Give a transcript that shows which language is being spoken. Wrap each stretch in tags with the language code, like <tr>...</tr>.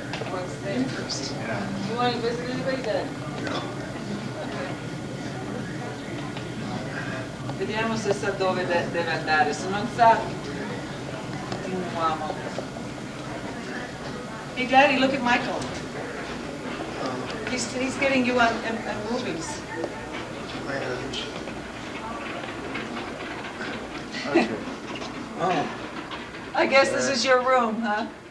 <en>What's there first? Yeah. You want to visit anybody then?</en> <it>Vediamo se sa dove deve andare, se non sa, continuiamo.</it> <en>Hey Daddy, look at Michael. He's getting you on movies. Okay. I guess this is your room, huh?</en>